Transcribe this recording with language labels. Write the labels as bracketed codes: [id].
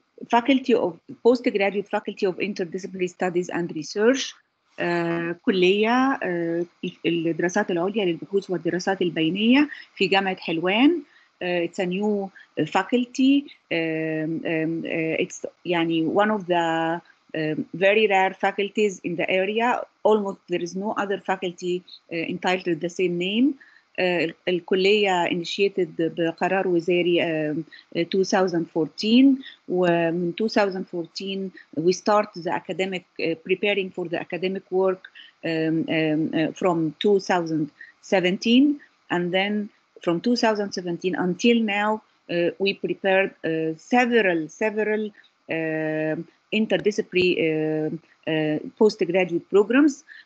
[en] Faculty of Postgraduate Faculty of Interdisciplinary Studies and Research. [ar] كلية الدراسات العليا للبحوث والدراسات البينية في جامعة حلوان. [en] It's a new faculty. It's يعني one of the very rare faculties in the area. Almost there is no other faculty entitled with the same name. الكلية initiated [ar] بقرار وزاري 2014 ومن [en] 2014 we start the academic preparing for the academic work from 2017 and then from 2017 until now we prepared several interdisciplinary postgraduate programs.